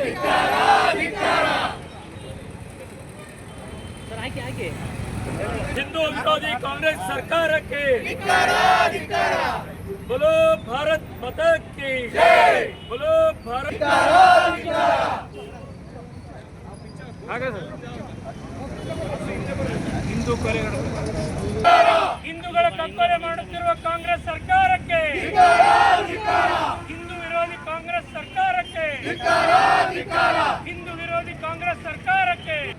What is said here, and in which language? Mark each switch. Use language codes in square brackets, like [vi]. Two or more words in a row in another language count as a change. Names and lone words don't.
[kn] ಹಿಂದೂ ವಿರೋಧಿ ಕಾಂಗ್ರೆಸ್ ಸರ್ಕಾರಕ್ಕೆ [hi] बोलो भारत माता की जय, बोलो भारत [kn] ಹಿಂದೂಗಳ ಕಗ್ಗೊಲೆ ಮಾಡುತ್ತಿರುವ ಕಾಂಗ್ರೆಸ್ ಸರ್ಕಾರಕ್ಕೆ, ಹಿಂದೂ ವಿರೋಧಿ ಕಾಂಗ್ರೆಸ್ ಸರ್ಕಾರಕ್ಕೆ, ಹಿಂದೂ ವಿರೋಧಿ ಕಾಂಗ್ರೆಸ್ ಸರ್ಕಾರಕ್ಕೆ,